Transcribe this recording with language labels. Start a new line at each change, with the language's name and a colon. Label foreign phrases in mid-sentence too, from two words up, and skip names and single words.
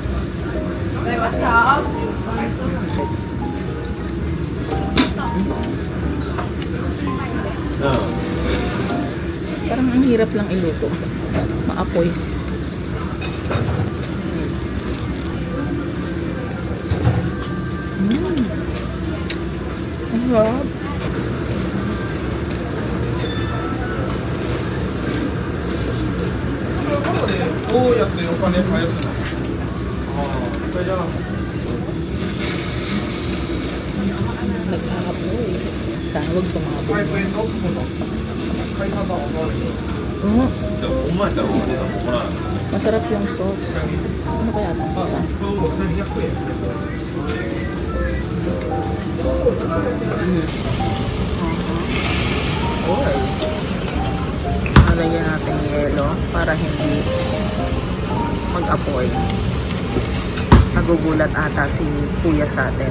Filipino: Parang ang hirap lang iluto. Maapoy. Ang sarap.
Japanese: どうやってお金返すの？ああ、これじゃなくて。
Filipino: Nagkakapoy. Sana huwag tumabog.
Japanese: はい、これどこの？買い方わかるよ。
Filipino: Oo.
Japanese: でも、お前だろ、お前だろ、ほら。
Filipino: Masarap yung sauce. Ano kaya ito?
Japanese: これも1200円。
Filipino: Lagyan natin yelo para hindi mag-apoy. Nagugulat ata si kuya sa atin.